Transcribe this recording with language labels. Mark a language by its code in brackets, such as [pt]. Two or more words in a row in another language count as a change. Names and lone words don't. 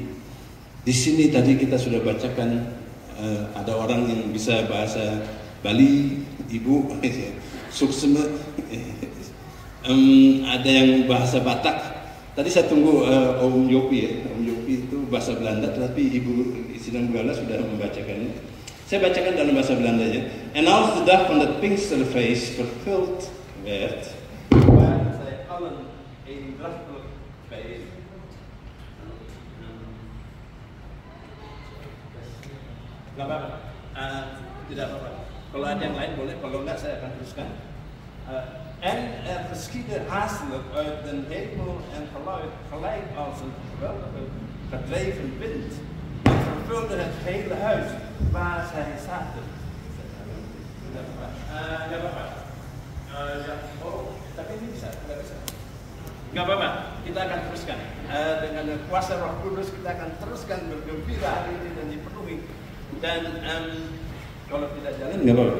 [id] Di sini tadi kita sudah bacakan, ada orang yang bisa bahasa Bali, Ibu, Suksema, ada yang bahasa Batak. Tadi saya tunggu Om Yopi ya. Om Yopi itu bahasa Belanda, tetapi Ibu Sidang Gembala sudah membacakannya. Saya bacakan dalam bahasa Belanda ya. [nl] En als de dag van het Pinksterfeest vervuld werd, waren zij allen eendrachtelijk bijeen. [id] Gak apa-apa. Tidak apa-apa. Kalau ada yang lain boleh, kalau enggak saya akan teruskan. [nl] En geschiedde haastelijk uit den hemel en geluid gelijk als een geweldige gedreven wind. En vervulde het hele huis waar zij zaten. [id] Gak apa-apa. Tapi ini bisa, tidak bisa. Gak apa-apa, kita akan teruskan. Dengan kuasa Roh Kudus kita akan teruskan bergembira hari ini dan dipenuhi. Dan kalau tidak jalan, gak apa-apa.